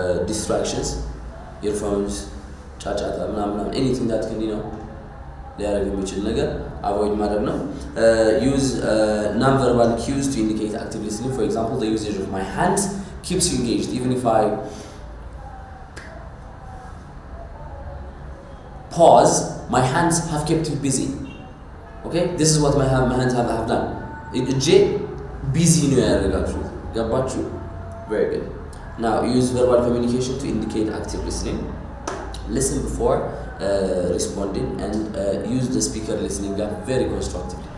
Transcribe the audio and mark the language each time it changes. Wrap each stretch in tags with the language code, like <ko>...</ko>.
<en>distractions earphones</en> <am>ጫጫታ ምናምን</am> <en>anything that can</en> <am>ሊያደርግ የሚችል ነገር</am> <en>avoid</en> <am>ማድረግ ነው</am> <en>use non-verbal cues to indicate active listening for example the usage of my hands keeps you engaged even if I pause my hands have kept you busy. Okay, this is what my hands have done.</en> <am>እጄ busy ነው ያደረጋችሁት። ገባችሁ?</am> <en>Very good. Now use verbal communication to indicate active listening. Listen before responding and use the speaker listening gap very constructively.</en>